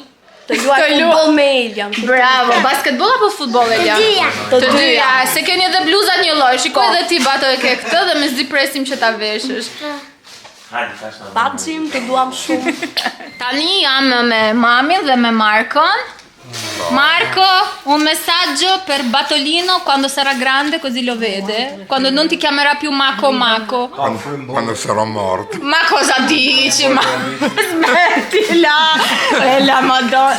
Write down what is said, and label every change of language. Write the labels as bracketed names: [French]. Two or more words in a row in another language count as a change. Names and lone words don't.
[Albanian] të luaj futboll me Eljan. Bravo! Basketboll apo futboll, Eljan? dyja. Të dyja. Se keni edhe bluzat një lloj. Shikoj edhe ti Bato e ke këtë dhe me zi presim që ta veshësh. Hajde, tash na. Batxim, të duam shumë. Tani jam me mamin dhe me Marcon. [Italian] Marco, un messaggio per Batolino quando sarà grande così lo vede. Quando non ti chiamerà più Maco Maco. Quando sarò morto. Ma cosa dici? Ma smettila! La Madonna.